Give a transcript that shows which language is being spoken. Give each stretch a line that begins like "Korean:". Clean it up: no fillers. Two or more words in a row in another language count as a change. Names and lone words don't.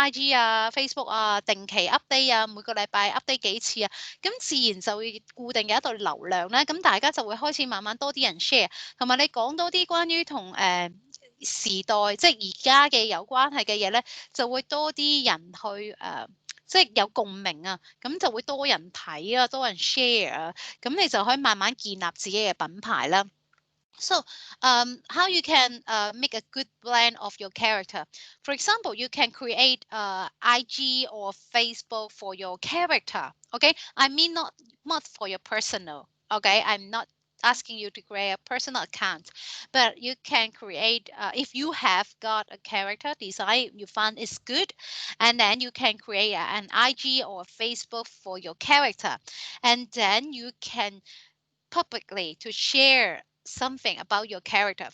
Cantonese: IG 啊、Facebook 啊定期 update 啊，每個禮拜 update 幾次啊，咁自然就會固定嘅一度流量咧，咁大家就會開始慢慢多啲人 share，同埋你講多啲關於同時代即係而家嘅有關係嘅嘢咧，就會多啲人去即係有共鳴啊，咁就會多人睇啊，多人 share 啊，咁你就可以慢慢建立自己嘅品牌啦。
English: So, how you can make a good blend of your character? For example, you can create IG or Facebook for your character. Okay, I mean not for your personal. Okay, I'm not asking you to create a personal account, but you can create if you have got a character design you find is good, and then you can create an IG or Facebook for your character, and then you can publicly to share something about your character.